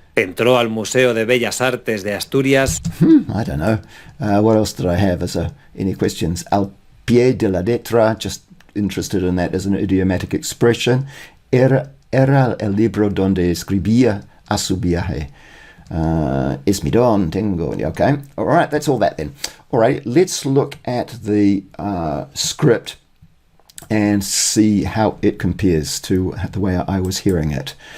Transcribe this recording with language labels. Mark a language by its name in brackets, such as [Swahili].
[Spanish] Entró al Museo de Bellas Artes de Asturias. [English] I don't know. What else did I have? Any questions? [Spanish] Al pie de la letra, [English] just interested in that as an idiomatic expression. [Spanish] Era era el libro donde escribía a su viaje. Es mi don, tengo. [English] Okay, all right, that's all that then. All right, let's look at the script and see how it compares to the way I was hearing it.